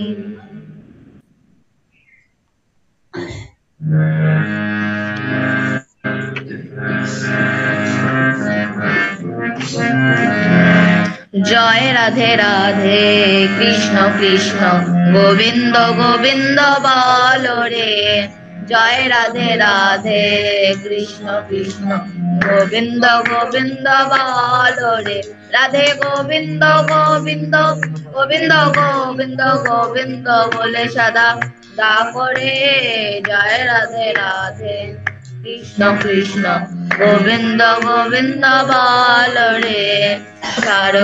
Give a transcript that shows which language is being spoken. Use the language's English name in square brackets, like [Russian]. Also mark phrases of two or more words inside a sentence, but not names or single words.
[Hindi] जय राधे राधे कृष्ण कृष्ण गोविंद गोविंद बोलो रे [Bangla] জয় রাধে রাধে কৃষ্ণ কৃষ্ণ গোবিন্দ গোবিন্দ বলো রে রাধে গোবিন্দ গোবিন্দ গোবিন্দ গোবিন্দ গোবিন্দ বলে সদা ডাকো রে জয় রাধে রাধে কৃষ্ণ কৃষ্ণ গোবিন্দ গোবিন্দ বলো রে ছাড়ো